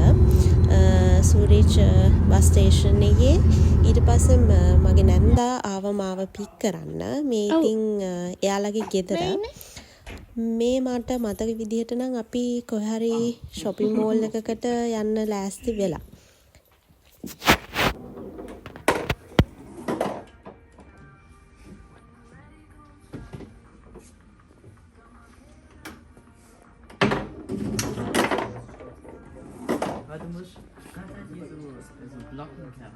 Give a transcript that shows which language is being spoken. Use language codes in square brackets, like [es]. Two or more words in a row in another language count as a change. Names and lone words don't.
[si] සූරිච් [en] bus station [si] එකේ. ඊට පස්සේ මගේ නැන්දා ආව මාව පික් කරන්න. මේ ඉතින් එයාලගේ ගෙදර. මේ මට මතක විදිහට නම් අපි කොහේ හරි [en] shopping mall [si] එකකට යන්න ලෑස්ති වෙලා. [de] Weil du musst ganz hier so Blocken haben.